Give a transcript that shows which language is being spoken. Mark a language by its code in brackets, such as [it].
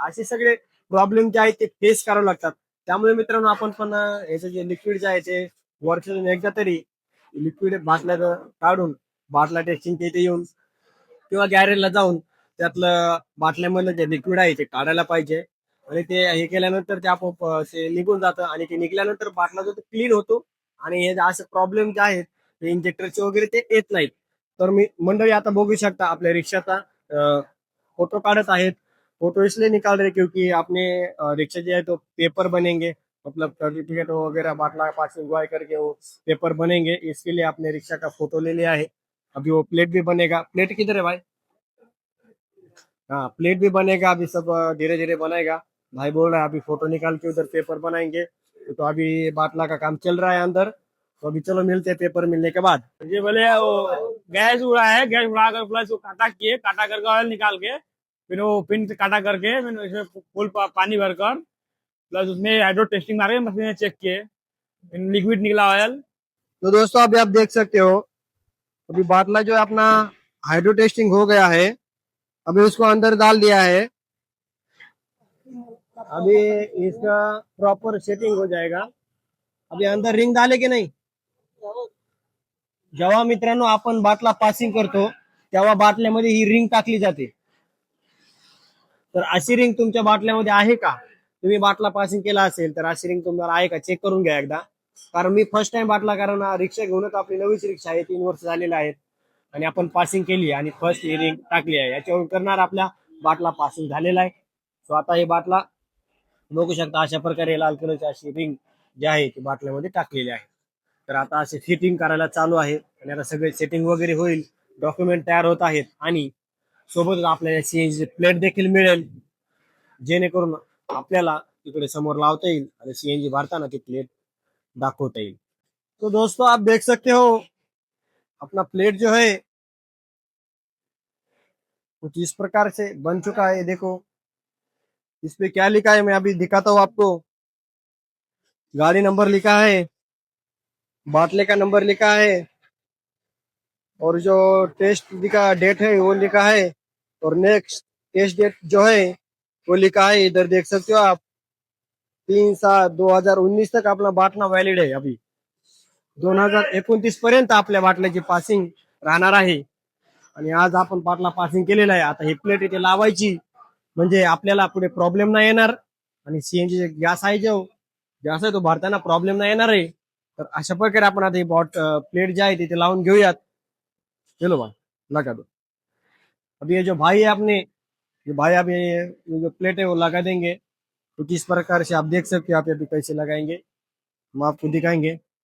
[mr] असे सगळे प्रॉब्लेम जे आहेत ते फेस करावे लागतात. त्यामुळे मित्रांनो आपण पण याचं जे लिक्विड जे आहे ते वर्षातून एकदा तरी लिक्विड बाटल्या काढून बाटला टेस्टिंग इथे येऊन किंवा गॅरेजला जाऊन त्यातलं बाटल्यामधलं जे लिक्विड आहे ते काढायला पाहिजे. आणि ते हे केल्यानंतर ते आपोआप ते निघून जातं आणि ते निघल्यानंतर बाटला जो क्लीन होतो. आणि हे असे प्रॉब्लेम जे आहेत ते इंजेक्टरचे वगैरे ते येत नाहीत. तर मी मंडळी आता बघू शकता आपल्या रिक्षाचा फोटो काढत आहेत. [hi] फोटो इसलिए निकाल रहे क्योंकि अपने रिक्शा जो है तो पेपर बनेंगे, मतलब सर्टिफिकेट वगैरह बाटला पास इंजॉय करके वो पेपर बनेंगे, इसके लिए आपने रिक्शा का फोटो ले लिया है. अभी वो प्लेट भी बनेगा. प्लेट किधर है भाई? हाँ प्लेट भी बनेगा, अभी सब धीरे धीरे बनेगा. भाई बोल रहा है अभी फोटो निकाल के उधर पेपर बनाएंगे. तो अभी बाटला का काम चल रहा है अंदर. तो अभी चलो मिलते हैं पेपर मिलने के बाद. ये बोले वो गैस उड़ा है, गैस उड़ा कर प्लस वो काटा करके ऑयल निकाल के फिर वो पिन से काटा करके फिर उसमें फुल पानी भरकर प्लस उसमें हाइड्रो टेस्टिंग मारे मशीन ने चेक किए, फिर लिक्विड निकला ऑयल. तो दोस्तों अभी आप देख सकते हो अभी बाटला जो है अपना हाइड्रो टेस्टिंग हो गया है. अभी उसको अंदर डाल दिया है. अभी इसका प्रॉपर सेटिंग हो जाएगा. अभी अंदर रिंग डाले की नाही. [mr] जेव्हा मित्रांनो आपण बाटला पासिंग करतो तेव्हा बाटल्यामध्ये ही रिंग टाकली जाते. तर अशी रिंग तुमच्या बाटल्यामध्ये आहे का? तुम्ही बाटला पासिंग केला असेल तर अशी रिंग तुम्हाला आहे का चेक करून घ्या एकदा. कारण मी फर्स्ट टाइम बाटला, कारण रिक्षा घेऊनच आपली नवीच रिक्षा आहे, 3 वर्ष झालेला आहेत आणि आपण पासिंग केली आणि फर्स्ट ही रिंग टाकली आहे. याच्यावर करणार आपल्या बाटला पासिंग झालेला आहे. सो आता ही बाटला बघू शकता अशा प्रकारे लाल कलरची अशी रिंग जी आहे ती बाटल्यामध्ये टाकलेली आहे. तर आता असे फिटिंग करायला चालू आहे आणि आता सगळे सेटिंग वगैरे होईल, डॉक्युमेंट तयार होत आहेत आणि सोबतच आपल्याला सीएनजी प्लेट देखील मिळेल, जेणेकरून आपल्याला तिकडे समोर लावता येईल आणि सीएनजी भरताना ती प्लेट दाखवता येईल. [hi] तो दोस्तों आप देख सकते हो अपना प्लेट जो है कुछ इस प्रकार से बन चुका है. देखो इस पे क्या लिखा है, मैं अभी दिखाता हूँ आपको. गाड़ी नंबर लिखा है, बाटले का नंबर लिखा है और जो टेस्ट का डेट है वो लिखा है और नेक्स्ट टेस्ट डेट जो है वो लिखा है. इधर देख सकते हो आप 3/7/2019 तक अपना बाटला वैलिड है. [mr] अभी 2029 पर्यंत आपल्या बाटल्याची पासिंग राहणार आहे. आणि आज आपण बाटला पासिंग केलेला आहे. आता ही प्लेट इथे लावायची म्हणजे आपल्याला पुढे प्रॉब्लेम नाही येणार आणि सीएनजी गॅस आहे जो गॅस आहे तो भरताना प्रॉब्लेम नाही येणार आहे. तर अशा प्रकारे आपण आता ही प्लेट जी आहे तिथे लावून घेऊयात. [hi] चलो भाई लगा दो. अभी ये जो भाई है अपने, ये भाई अभी ये जो प्लेट है वो लगा देंगे. तो किस प्रकार से आप देख सकते हो, आप अभी कैसे लगाएंगे हम आपको दिखाएंगे.